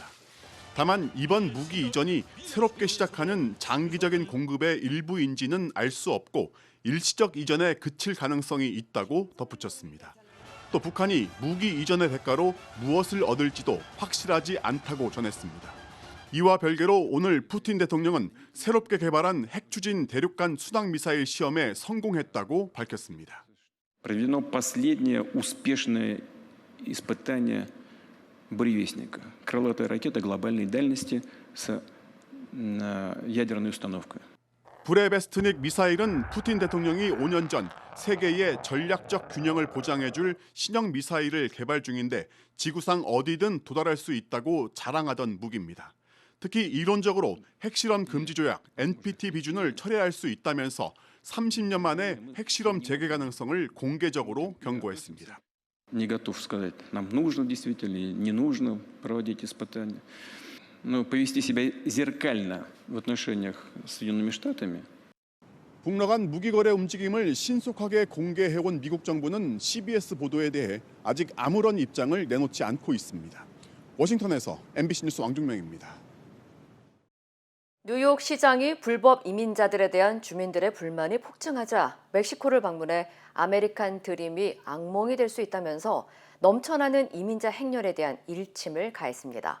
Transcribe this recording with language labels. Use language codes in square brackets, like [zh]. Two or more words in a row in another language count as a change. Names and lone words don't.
[ko] 다만 이번 무기 이전이 새롭게 시작하는 장기적인 공급의 일부인지는 알 수 없고 일시적 이전에 그칠 가능성이 있다고 덧붙였습니다. 또 북한이 무기 이전의 대가로 무엇을 얻을지도 확실하지 않다고 전했습니다. 이와 별개로 오늘 푸틴 대통령은 새롭게 개발한 핵추진 대륙간 순항 미사일 시험에 성공했다고 밝혔습니다. [ru] Проведено последнее успешное испытание «Буревестника» – крылатой ракеты глобальной дальности с ядерной установкой. [ko] 브레베스트닉 미사일은 푸틴 대통령이 5년 전 세계의 전략적 균형을 보장해줄 신형 미사일을 개발 중인데 지구상 어디든 도달할 수 있다고 자랑하던 무기입니다. 특히 이론적으로 핵실험 금지 조약 NPT 비준을 철회할 수 있다면서 30년 만에 핵실험 재개 가능성을 공개적으로 경고했습니다. [ru] Не готов сказать, нам нужно действительно или не нужно проводить испытания. Но повести себя зеркально в отношениях с Соединенными Штатами. [ko] 북러 간 무기 거래 움직임을 신속하게 공개해온 미국 정부는 CBS 보도에 대해 아직 아무런 입장을 내놓지 않고 있습니다. 워싱턴에서 MBC 뉴스 왕종명입니다. 뉴욕 시장이 불법 이민자들에 대한 주민들의 불만이 폭증하자 멕시코를 방문해 아메리칸 드림이 악몽이 될 수 있다면서 넘쳐나는 이민자 행렬에 대한 일침을 가했습니다.